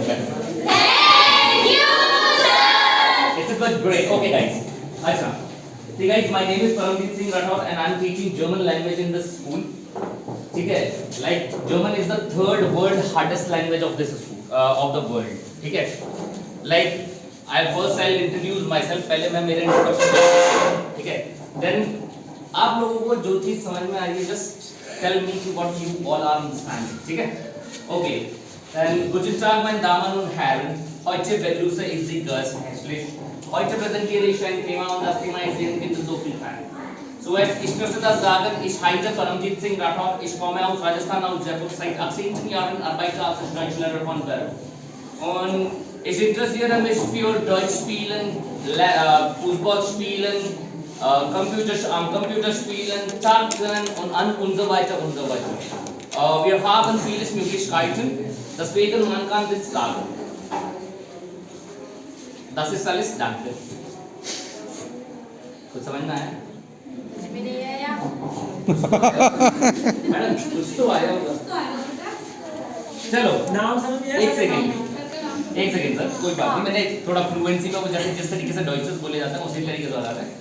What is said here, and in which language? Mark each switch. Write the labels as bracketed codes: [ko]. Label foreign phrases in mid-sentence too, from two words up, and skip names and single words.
[en] Thank you sir. It's a good break. Okay guys. [hi] अच्छा, ठीक है, [en] my name is Paramjit Singh Rathore and I am teaching German language in this school. [hi] ठीक है, [en] like German is the third world hardest language of this school of the world. [hi] ठीक है, [en] like I first I introduce myself. [hi] पहले मैं मेरे इंट्रोडक्शन, ठीक है, देन आप लोगों को जो चीज समझ में आई है [en] just tell me [hi] कि [en] what you all are understanding. [hi] ठीक है, ओके, [de] dann guten Tag meine Damen und Herren, heute begrüße ich Sie ganz herzlich. Heute präsentiere ich ein Thema und das Thema ist irgendwie so viel Zeit. Zuerst, ich möchte das sagen, ich heiße Paramjit Singh Rathor, ich komme aus Rajasthan, aus Jaipur, seit 18 Jahren arbeite als Deutschlehrer von Beruf. Und ich interessiere mich für Deutsch spielen, Fußball spielen, Computerspielen, Chatten und so weiter und so weiter. Wir haben viele Möglichkeiten, deswegen man kann das sagen. Das ist alles, danke. [hi] कुछ समझ में आया? कुछ भी नहीं आया। मैडम कुछ तो आया होगा। चलो नाम समझ में आया? एक सेकंड सर, कोई बात नहीं। मैंने थोड़ा फ्लुएंसी पे जैसे जिस तरीके से डॉइचेस बोले जाते हैं उसी तरीके से बता रहा है।